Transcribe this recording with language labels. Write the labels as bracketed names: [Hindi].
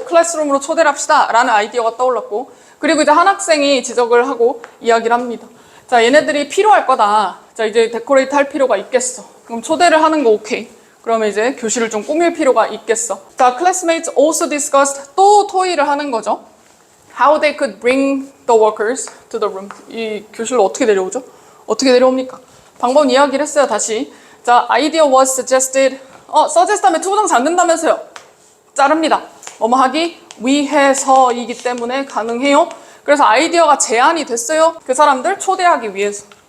[Korean] 클래스룸으로 초대를 합시다 라는 아이디어가 떠올랐고 그리고 이제 한 학생이 지적을 하고 이야기를 합니다. 자, 얘네들이 필요할 거다. 자, 이제 데코레이트 할 필요가 있겠어. 그럼 초대를 하는 거 오케이. 그러면 이제 교실을 좀 꾸밀 필요가 있겠어. 자, [English] classmates also discussed [Korean] 또 토의를 하는 거죠. [English] How they could bring the workers to the room. [Korean] 이 교실로 어떻게 내려오죠? 어떻게 내려옵니까? 방법 이야기를 했어요. 다시. 자, [English] idea was suggested. [Korean] suggest 하면 투부정사 안 된다면서요. 자릅니다. 뭐뭐 하기 위해서이기 때문에 가능해요. 그래서 아이디어가 제안이 됐어요. 그 사람들 초대하기 위해서.